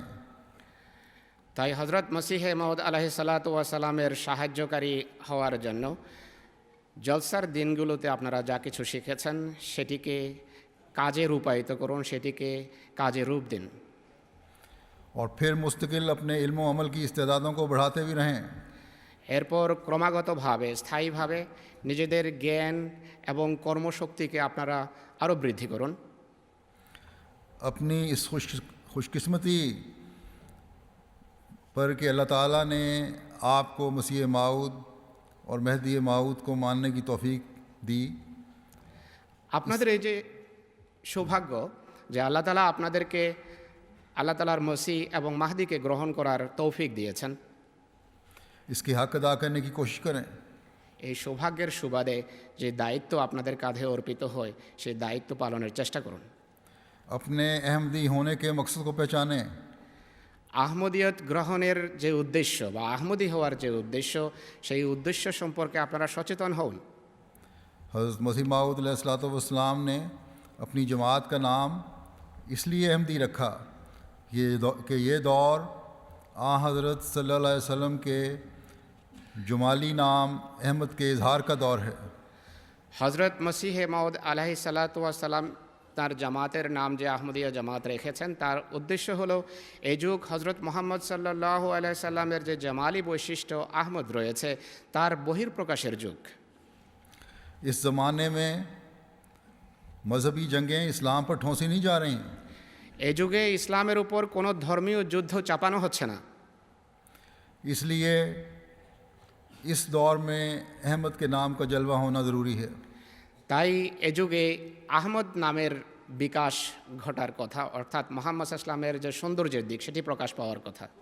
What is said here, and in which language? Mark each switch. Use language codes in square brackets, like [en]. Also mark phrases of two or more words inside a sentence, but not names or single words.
[bn] তাই হযরত মসিহ মাউদ [ar] عليه الصلاة والسلام [bn] সাহায্যকারী হওয়ার জন্য জলসার দিনগুলোতে আপনারা যা কিছু শিখেছেন সেটিকে কাজে রূপায়িত করুন, সেটিকে কাজে রূপ দিন। [ur] اور پھر مستقل اپنے علم و عمل کی استعدادوں کو بڑھاتے بھی رہیں۔ [bn] এরপর ক্রমাগতভাবে স্থায়ীভাবে নিজেদের জ্ঞান এবং কর্মশক্তিকে আপনারা আরও বৃদ্ধি করুন। [ur] اپنی اس خوش قسمتی پر کہ اللہ تعالیٰ نے آپ کو مسیح موعود اور مہدی موعود کو ماننے کی توفیق دی, [bn] আপনাদের এই যে সৌভাগ্য যে আল্লাহ তাআলা আপনাদেরকে আল্লাহ তাআলার মসিহ এবং মাহদিকে গ্রহণ করার তৌফিক দিয়েছেন, [ur] اس کی حق ادا کرنے کی کوشش کریں. [bn] এই সৌভাগ্যের সুবাদে যে দায়িত্ব আপনাদের কাঁধে অর্পিত হয় সেই দায়িত্ব পালনের চেষ্টা করুন. [ur] اپنے احمدی ہونے کے مقصد کو پہچانیں. [bn] আহমদিয়ত গ্রহণের যে উদ্দেশ্য বা আহমদি হওয়ার যে উদ্দেশ্য সেই উদ্দেশ্য সম্পর্কে আপনারা সচেতন হন. [ur] حضرت مسیح موعود [ar] علیہ الصلوۃ والسلام [ur] نے اپنی جماعت کا نام اس لیے احمدی رکھا کہ یہ دور حضرت [ar] صلی اللہ علیہ وسلم [ur] کے جمالی نام احمد کے اظہار کا دور ہے. [bn] হজরত মসিহে মাউদ [ar] عليه الصلاة والسلام [bn] তার জামাতের নাম যে আহমদিয়া জামাত রেখেছেন তার উদ্দেশ্য হলো এই যুগ হজরত মোহাম্মদ [ar] صلى الله عليه سلم [bn] যে জামালি বৈশিষ্ট্য আহমদ রয়েছে তার বহির্প্রকাশের যুগ. [ur] اس زمانے میں مذہبی جنگیں اسلام پر ٹھونسی نہیں جا رہی. [bn] এই যুগে ইসলামের উপর কোনো ধর্মীয় যুদ্ধ চাপানো হচ্ছে না. [ur] اس لیے اس دور میں احمد کے نام کا جلوہ ہونا ضروری ہے. [bn] তাই এ যুগে আহমদ নামের বিকাশ ঘটার কথা, অর্থাৎ মোহাম্মদ ইসলামের যে সৌন্দর্যের দিক সেটি প্রকাশ পাওয়ার কথা.